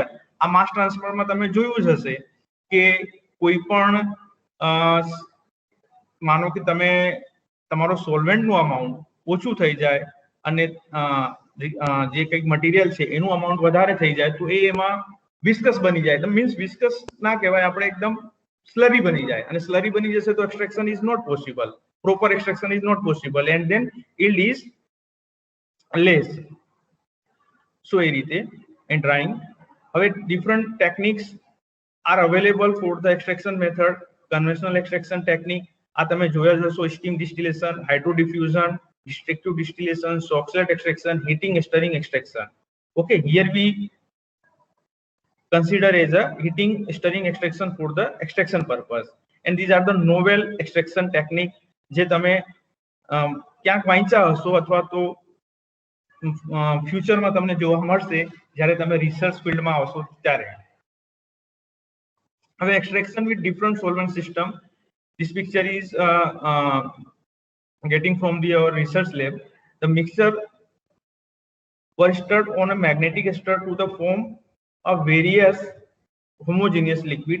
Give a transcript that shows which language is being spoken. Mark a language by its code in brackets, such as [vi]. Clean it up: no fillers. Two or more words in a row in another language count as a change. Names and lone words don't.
[gu] આ માસ ટ્રાન્સફરમાં તમે જોયું જ હશે કે કોઈ પણ માનો કે તમે તમારો સોલ્વેન્ટનું અમાઉન્ટ ઓછું થઈ જાય અને જે કંઈક મટીરિયલ છે એનું અમાઉન્ટ વધારે થઈ જાય તો એ એમાં વિસ્કસ બની જાય. મીન્સ વિસ્કસ ના કહેવાય, આપણે એકદમ સ્લરી બની જાય, અને સ્લરી બની જશે તો [en] extraction is not possible, proper extraction is not possible and then yield is less. [gu] સો એ રીતે [en] and drying. હવે different techniques are available for the extraction method. Conventional extraction technique [gu] આ તમે જોયા જ હશો: [en] steam distillation, hydro diffusion, destructive distillation, Soxhlet extraction, heating stirring extraction. Okay, here we consider as a heating stirring extraction for the extraction purpose, and these are the novel extraction technique [gu] જે તમે ક્યાંક વાંચ્યા હશો અથવા તો ફ્યુચરમાં તમને જોવા મળશે જ્યારે તમે રિસર્ચ ફિલ્ડમાં આવશો ત્યારે. [en] Have extraction with different solvent system. This picture is getting from our research lab. The mixture was stirred on a magnetic stir to the form of various homogeneous liquid.